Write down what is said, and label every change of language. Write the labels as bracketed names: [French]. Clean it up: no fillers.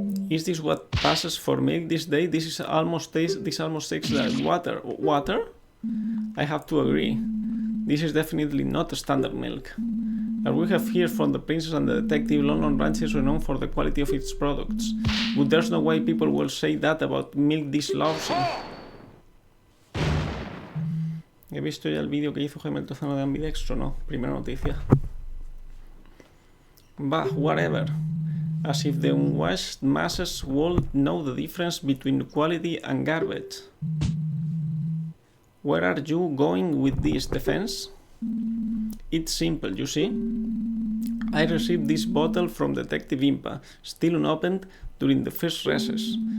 [English] Is this what passes for milk this day? This almost tastes like water. Water? I have to agree. This is definitely not a standard milk. As we have heard from the princess and the detective, London Ranch is renowned for the quality of its products. But there's no way people will say that about milk this lousy. [Spanish] He visto ya el vídeo que hizo Jaime el Tozano de Ambidextro, ¿no? Primera noticia. [English] Bah, whatever. As if the unwashed masses would know the difference between quality and garbage. Where are you going with this, Defense? It's simple, you see. I received this bottle from Detective Impa, still unopened, during the first recess.